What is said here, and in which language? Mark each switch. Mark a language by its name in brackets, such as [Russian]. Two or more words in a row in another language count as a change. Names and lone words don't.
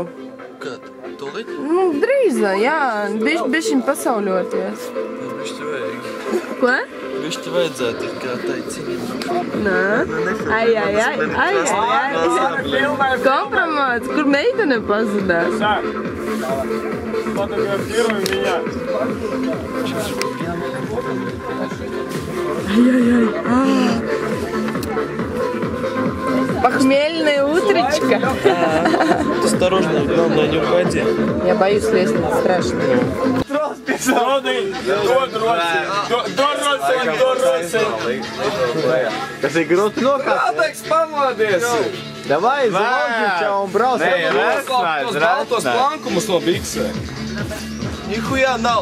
[Latvian] Kad? Tolīt? Nu, drīz, jā. Bišķiņ pasauļoties. Bišķi vajag. Ko? Bišķi vajadzētu ir kā tai ciņa. Nā. Ai. Kompromāts, kur meitene pazudās? [Russian] Фотографируем меня. Похмельная утречка. Осторожно, главное не упади. Я боюсь лестницы, страшно. [Latvian] Kas ir grūti nokāpt? Kādēļ pamodies? Davai, zvaigžņā un braucam. Tos baltos plankumus no biksē. Nihujā nav.